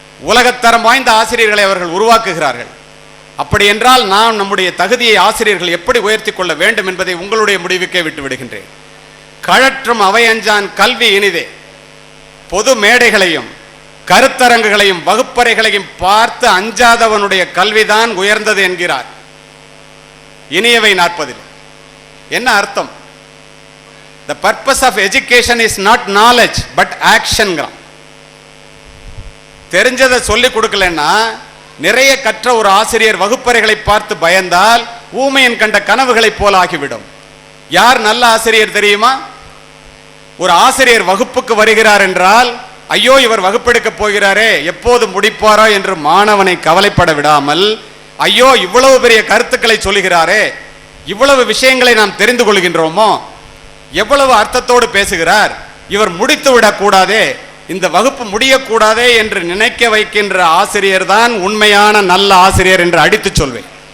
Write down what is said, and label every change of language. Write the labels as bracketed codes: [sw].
[ta] உலகத்தரம் வாய்ந்த ஆசிரியர்களை அவர்கள் உருவாக்குகிறார்கள். அப்படி என்றால் நாம் நம்முடைய தகுதியை ஆசிரியர்கள் எப்படி உயர்த்தி கொள்ள வேண்டும் என்பதை உங்களுடைய முடிவுக்கே விட்டு விடுகின்றேன். கழற்றும் அவை அஞ்சான் கல்வி இனிதே. பொது மேடைகளையும் கருத்தரங்குகளையும் வகுப்பறைகளையும் பார்த்து அஞ்சாதவனுடைய கல்விதான் உயர்ந்தது என்கிறார் இனியவை 40. என்ன அர்த்தம்? [en] The purpose of education is not knowledge but action. [ta] தெரிஞ்சதை சொல்லிக் கொடுக்கலன்னா, நிறைய கற்ற ஒரு ஆசிரியர் வகுப்பறைகளை பார்த்து பயந்தால் ஊமையன் கண்ட கனவுகளைப் போல ஆகிவிடும். யார் நல்ல ஆசிரியர் தெரியுமா? ஒரு ஆசிரியர் வகுப்புக்கு வருகிறார் என்றால், ஐயோ இவர் வகுப்பெடுக்க போகிறாரே, எப்போது முடிப்பாரோ என்று மாணவனை கவலைப்பட விடாமல், ஐயோ இவ்வளவு பெரிய கருத்துக்களை சொல்லுகிறாரே, இவ்வளவு விஷயங்களை நாம் தெரிந்து கொள்கின்றோமோ, எவ்வளவு அர்த்தத்தோடு பேசுகிறார், இவர் முடித்து விடக்கூடாதே, இந்த வகுப்பு முடியக்கூடாதே என்று நினைக்க வைக்கின்ற ஆசிரியர் தான் உண்மையான நல்ல ஆசிரியர் என்று அடித்து சொல்வேன்.